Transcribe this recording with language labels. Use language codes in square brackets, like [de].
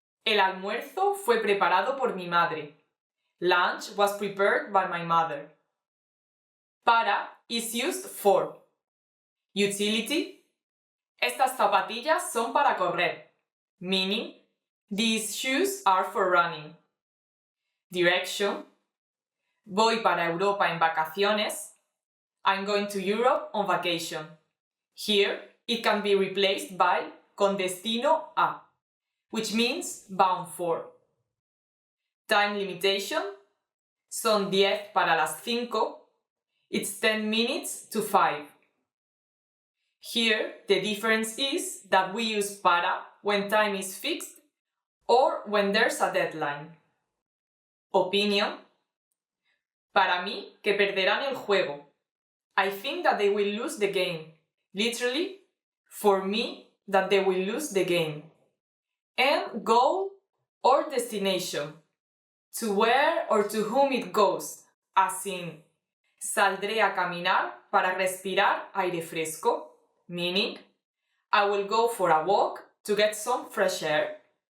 [es] El almuerzo fue preparado por mi madre. [en] Lunch was prepared by my mother. Para is used for. Utility. [es] Estas zapatillas son para correr. [en] Meaning, these shoes are for running. Direction. [es] Voy para Europa en vacaciones. [en] I'm going to Europe on vacation. Here, it can be replaced by [es] con destino a, [en] which means bound for. Time limitation. [es] Son 10 para las 5. [en] It's 10 minutes to 5. Here, the difference is that we use para when time is fixed or when there's a deadline. Opinion. [es] Para mí, que perderán el juego. [en] I think that they will lose the game. Literally, for me, that they will lose the game. And goal or destination. To where or to whom it goes, as in, [es] Saldré a caminar para respirar aire fresco, [en] meaning I will go for a walk to get some fresh air.